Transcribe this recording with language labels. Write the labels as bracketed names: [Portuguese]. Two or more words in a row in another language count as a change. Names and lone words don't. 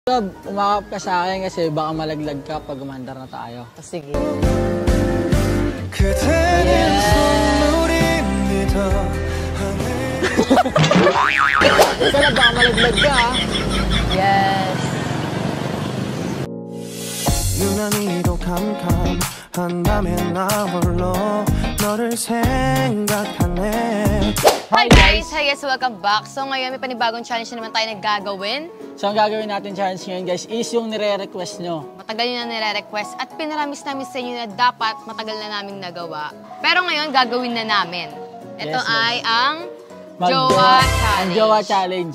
[Filipino] Love, umakap ka sa akin kasi baka malaglag ka pag umandar na tayo. Sige. Ikaw na baka malaglag ka. [English] Yes. [Korean] 유난히도 캄캄한 나 홀로 너를 생각하네. [English] Hi guys! Welcome back. [Filipino] So ngayon may panibagong challenge na naman tayo na gagawin. So ang gagawin natin challenge ngayon guys is yung nire-request nyo. Matagal nyo na nire-request at pinaramis namin sa inyo na dapat matagal na naming nagawa. Pero ngayon gagawin na namin. Ito [English] Yes, [Filipino] ay ang Jowa Challenge. Ang Jowa Challenge.